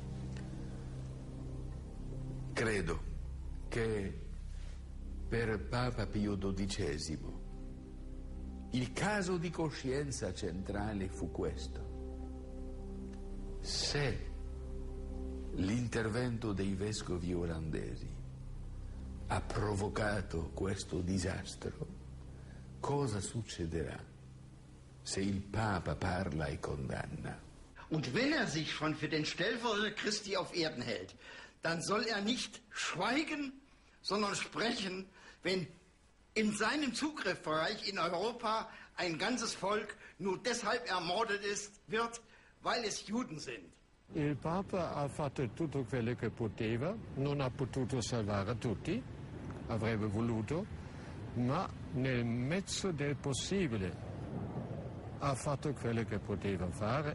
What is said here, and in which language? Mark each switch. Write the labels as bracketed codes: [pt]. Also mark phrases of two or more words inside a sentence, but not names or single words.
[it] Credo che per Papa Pio XII il caso di coscienza centrale fu questo: se l'intervento dei vescovi olandesi ha provocato questo disastro, cosa succederà se il Papa parla e condanna? [de] Und wenn er sich schon für den Stellvertreter Christi auf Erden hält, dann soll er nicht schweigen, sondern sprechen, wenn in seinem Zugriffsbereich in Europa ein ganzes Volk nur deshalb ermordet wird, weil es Juden sind. [it] Il Papa ha fatto tutto quello che poteva, non ha potuto salvare tutti, avrebbe voluto, ma nel mezzo del possibile ha fatto quello che poteva fare.